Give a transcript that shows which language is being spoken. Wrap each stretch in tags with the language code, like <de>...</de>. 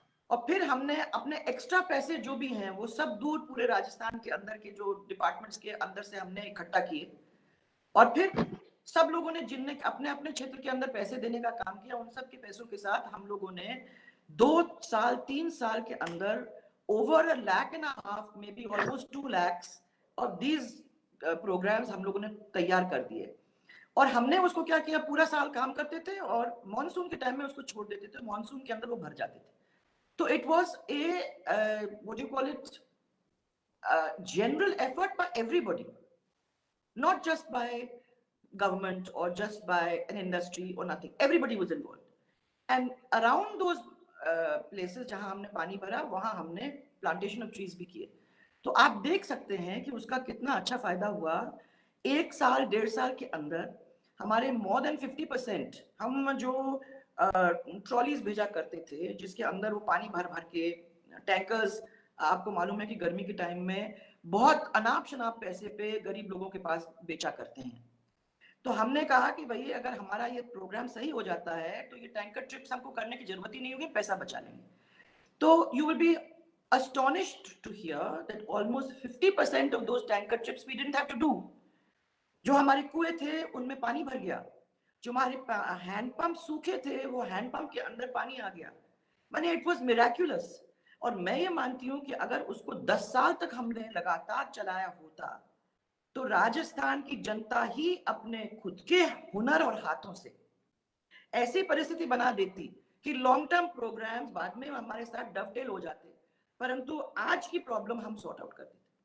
<hi>और फिर हमने अपने एक्स्ट्रा पैसे जो भी हैं वो सब दूर पूरे राजस्थान के अंदर के जो डिपार्टमेंट्स के अंदर से हमने इकट्ठा किए, और फिर सब लोगों ने जिनने अपने अपने क्षेत्र के अंदर पैसे देने का काम किया, उन सब के पैसों के साथ हम लोगों ने 2 साल 3 साल के अंदर</hi> <en>over 1.5 lakh, maybe almost 2 lakhs of these programs</en> <hi>हम लोगों ने तैयार कर दिए। और हमने उसको क्या किया, पूरा साल काम करते थे और मॉनसून के टाइम में उसको छोड़ देते थे, मॉनसून के अंदर वो भर जाते थे।</hi> <en>तो it was a what do you call it, general effort by everybody, not just by government or just by an industry or nothing, everybody was involved, and around those places</en> <hi>जहां हमने पानी भरा वहां हमने प्लांटेशन ऑफ ट्रीज भी किए। तो आप देख सकते हैं कि उसका कितना अच्छा फायदा हुआ। 1 साल 1.5 साल के अंदर हमारे</hi> <en>more than 50%,</en> <hi>हम जो ट्रॉलीज भेजा करते थे जिसके अंदर वो पानी भर भर के, टैंकर्स, आपको मालूम है कि गर्मी के टाइम में बहुत अनाप शनाप पैसे पे गरीब लोगों के पास बेचा करते हैं। तो हमने कहा कि भाई अगर हमारा ये प्रोग्राम सही हो जाता है तो ये टैंकर ट्रिप्स हमको करने की जरूरत ही नहीं होगी, पैसा बचा लेंगे।</hi> <en>तो you will be astonished to hear that almost 50% of those tanker trips we didn't have to do।</en> <hi>जो हमारे कुएं थे उनमें पानी भर गया, जो हमारे हैंडपंप सूखे थे वो हैंडपंप के अंदर पानी आ गया, माने</hi> <en>It was miraculous.</en> <hi>और मैं ये मानती हूँ कि अगर उसको 10 साल तक हमने लगातार चलाया होता तो राजस्थान की जनता ही अपने खुद के हुनर और हाथों से ऐसी परिस्थिति बना देती कि लॉन्ग टर्म प्रोग्राम्स बाद में हमारे साथ डवटेल हो जाते, परंतु आज की प्रॉब्लम हम सॉर्ट आउट कर देते।</hi>